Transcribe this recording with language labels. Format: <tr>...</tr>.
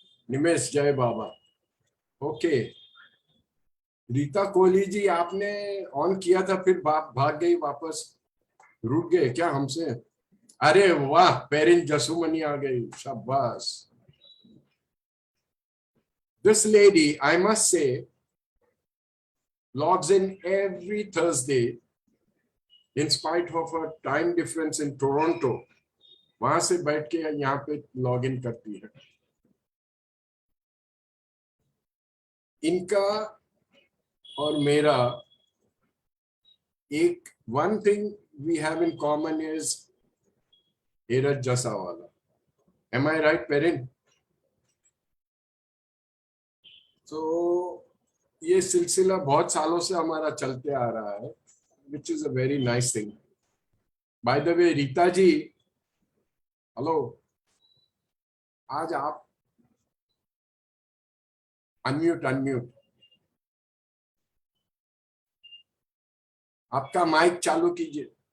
<hi>निमेश जय बाबा. ओके. रीता कोहली जी, आपने ऑन किया था फिर भाग गई वापस. रुक गए क्या हमसे? अरे वाह, पेरिन जसुमनी आ गई. शाबाश.</hi> <en>This lady, I must say, logs in every Thursday in spite of her time difference in Toronto.</en> <hi>वहां से बैठ के यहाँ पे लॉग इन करती है. इनका और मेरा एक</hi> <en>one thing we have in common is Eraj Jasawala. Am I right, Perin?</en> <hi>So ये सिलसिला बहुत सालों से हमारा चलते आ रहा है,</hi> <en>which is a very nice thing. By the way, Rita ji, hello.</en> <hi>आज आप अनम्यूट आपका माइक चालू कीजिए.</hi>